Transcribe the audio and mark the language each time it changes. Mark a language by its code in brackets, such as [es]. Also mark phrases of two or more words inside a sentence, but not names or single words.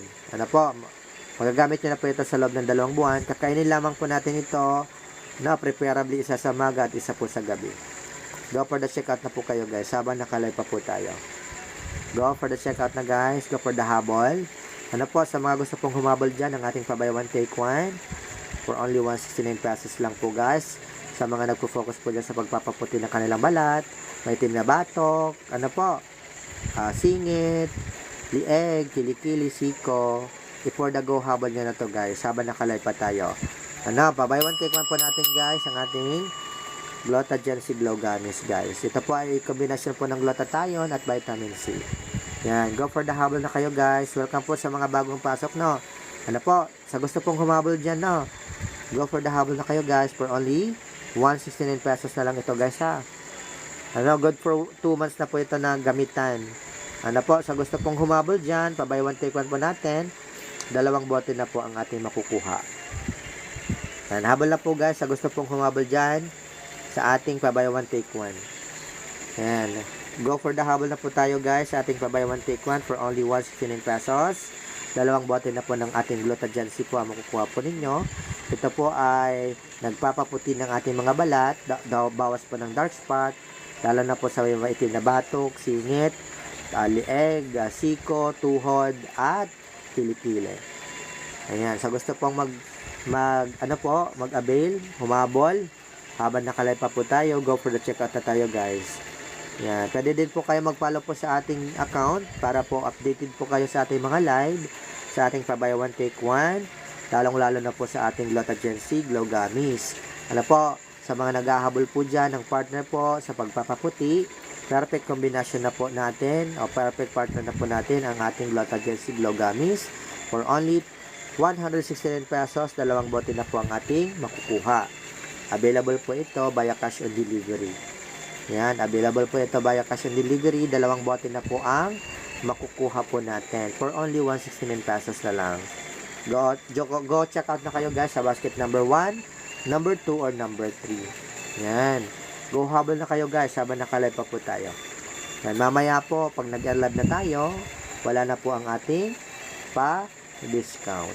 [tl] Magagamit nyo na po ito sa loob ng 2 buwan. Kakainin lamang po natin ito na preferably isa sa umaga at isa po sa gabi. [en] Go for the checkout [tl] na po kayo guys habang nakalive pa po tayo. [en] Go for the checkout na guys. Go for the [tl] habol. Sa mga gusto pong humabol dyan, ang ating pa- [en] buy one take one for only [tl] 169 pesos lang po guys. Sa mga nagpo-focus po dyan sa pagpapaputi ng kanilang balat, may itim na batok, singit, lieg, kilikili, siko. [en] Before the go [tl] habol nyo na to guys habang nakalive pa tayo. Pa- [en] buy one take one [tl] po natin guys ang ating Glutagency Glow Gummies guys. Ito po ay kombinasyon po ng glutathione at vitamin C. Yan, [en] go for the [tl] habol na kayo guys. Welcome po sa mga bagong pasok sa gusto pong humabol dyan [en] go for the [tl] habol na kayo guys [en] for only [tl] 169 pesos na lang ito guys [en] good for 2 months [tl] na po ito na gamitan. Sa gusto pong humabol dyan, pa- [en] buy one take one [tl] po natin, 2 bote na po ang ating makukuha. Yan, habol na po guys sa gusto pong humabol dyan sa ating pa- [en] buy one take one. [tl] Yan. [en] Go for the [tl] habol na po tayo guys sa ating pa- [en] buy one take one for only [tl] 169 pesos. 2 bote na po ng ating Glutagency po ang makukuha po ninyo. Ito po ay nagpapaputi ng ating mga balat, bawas po ng dark spot, lalo na po sa may maitim na batok, singit, lieg, siko, tuhod, at kilikili. Ayan. Sa gusto pong mag-avail, humabol, habang nakalive pa po tayo, [en] go for the checkout na tayo guys. Yan. [tl] Pwede din po kayo mag-follow po sa ating account para po updated po kayo sa ating mga live, sa ating pa- [en] buy one take one, [tl] lalong-lalo na po sa ating Glutagency Glow Gummies. Sa mga naghahabol po dyan ng partner po sa pagpapaputi, [en] perfect combination [tl] na po natin, o [en] perfect partner [tl] na po natin ang ating Glutagency Glow Gummies [en] for only [tl] 169 pesos. 2 bote na po ang ating makukuha. Available po ito [en] via cash on delivery. [tl] Yan, available po ito [en] via cash on delivery. [tl] 2 bote na po ang makukuha po natin [en] for only [tl] 169 pesos na lang. [en] Go check out [tl] na kayo [en] guys sa basket number 1, number 2, or number 3. [tl] Yan. Go habol na kayo guys habang nakalive pa po tayo. Yan, mamaya po pag nag-live na tayo, wala na po ang ating pa-discount.